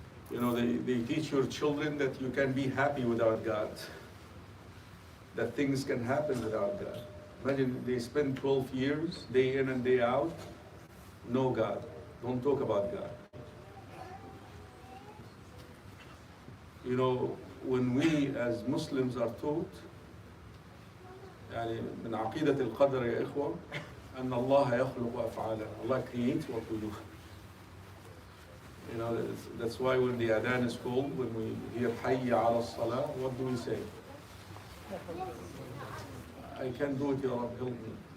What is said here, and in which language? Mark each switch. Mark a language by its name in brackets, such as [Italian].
[English] You know, they teach your children that you can be happy without God, that things can happen without God. Imagine they spend 12 years, day in and day out, no God. Don't talk about God. You know, when we as Muslims are taught, [Arabic] يعني من عقيدة القدر يا إخوة, أن الله يخلق أفعاله. [English] Allah creates what we do. You know, that's why when the adhan is called, when we hear [Arabic] حي على الصلاة, [English] what do we say? I can't do it, Ya Rab, help me.